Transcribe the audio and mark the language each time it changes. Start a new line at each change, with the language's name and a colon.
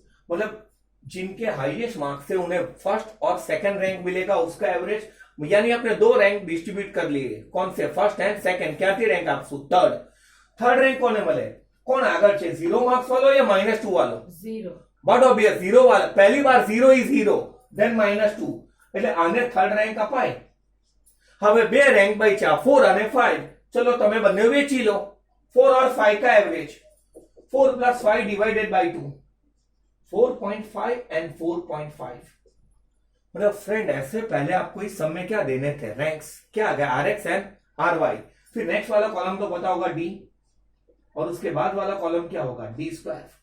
Hindi: मतलब जिनके highest marks से उन्हें फर्स्ट और सेकंड रैंक मिलेगा उसका एवरेज, यानी आपने दो रैंक डिस्ट्रीब्यूट कर लिए, कौन से फर्स्ट एंड सेकंड, क्या थी रैंक आपको थर्ड रैंक कोने
Gujarati: મળે, કોણ આગળ છે 0 માર્ક્સ વાળો
Hindi: या -2 વાળો 0,
English: but obvious
Gujarati: 0 વાળો, પહેલી બાર 0 ઇઝ 0 ધેન -2, એટલે આને થર્ડ રેન્ક અપાય। હવે બે રેન્ક બચ્યા 4 અને 5, ચલો તમે બંને વેચી લો,
Hindi: 4 और 5 का एवरेज 4 + 5 डिवाइडेड बाय 2, 4.5 एंड 4.5, मतलब फ्रेंड ऐसे पहले आपको इस सम में क्या देने थे रैंक्स, क्या आ गया RX एंड RY, फिर नेक्स्ट वाला कॉलम तो पता होगा D, और उसके बाद वाला कॉलम क्या होगा D²।